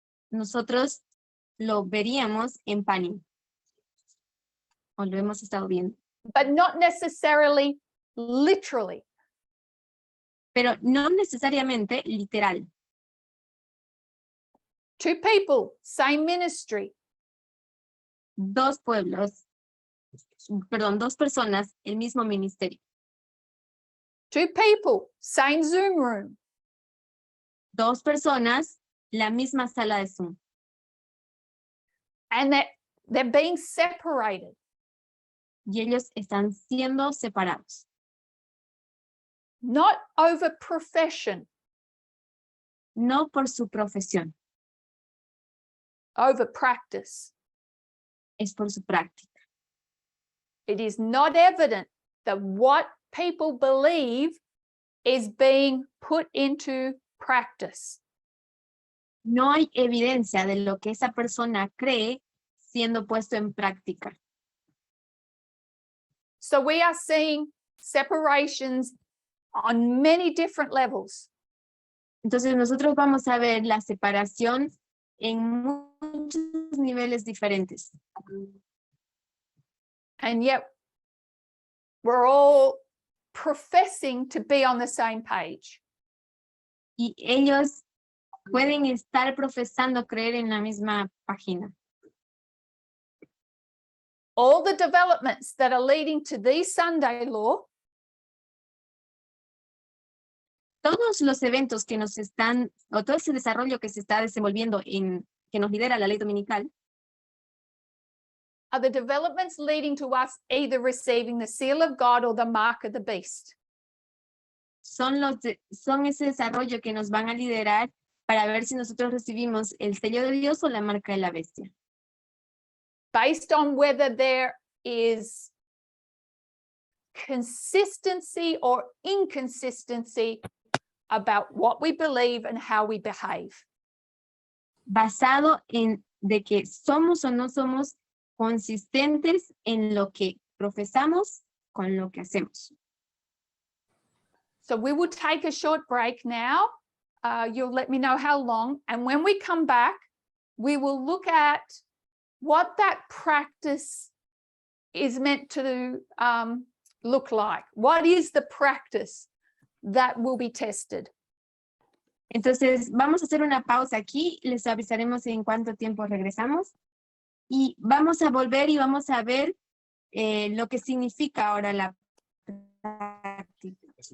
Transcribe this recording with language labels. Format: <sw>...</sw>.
<es>nosotros lo veríamos en Pani. O lo hemos estado viendo.</es> <en>But not necessarily literally.</en> <es>Pero no necesariamente literal.</es> <en>Two people, same ministry.</en> <es>Dos pueblos, perdón, dos personas, el mismo ministerio.</es> <en>Two people, same Zoom room.</en> <es>Dos personas, la misma sala de Zoom.</es> <en>And that they're being separated.</en> <es>Y ellos están siendo separados.</es> <en>Not over profession,</en> <es>No por su profesión,</es> <en>over practice.</en> <es>es por su práctica.</es> <en>It is not evident that what people believe is being put into practice.</en> <es>No hay evidencia de lo que esa persona cree siendo puesto en práctica.</es> <en>So we are seeing separations on many different levels.</en> <es>Entonces nosotros vamos a ver la separación en muchos niveles diferentes.</es> <en>And yet we're all professing to be on the same page.</en> <es>Y ellos pueden estar profesando creer en la misma página.</es> <en>All the developments that are leading to the Sunday law</en> <es>Todos los eventos que nos están, o todo ese desarrollo que se está desenvolviendo que nos lidera la ley dominical,</es> <en>are the developments leading to us either receiving the seal of God or the mark of the beast.</en> <es>son ese desarrollo que nos van a liderar para ver si nosotros recibimos el sello de Dios o la marca de la bestia.</es> <en>Based on whether there is consistency or inconsistency about what we believe and how we behave.</en> <es>Basado en de que somos o no somos consistentes en lo que profesamos con lo que hacemos.</es> <en>So we will take a short break now. You'll let me know how long. And when we come back, we will look at what that practice is meant to look like. What is the practice that will be tested?</en> <es>Entonces, vamos a hacer una pausa aquí, les avisaremos en cuánto tiempo regresamos y vamos a volver y vamos a ver lo que significa ahora la práctica.</es>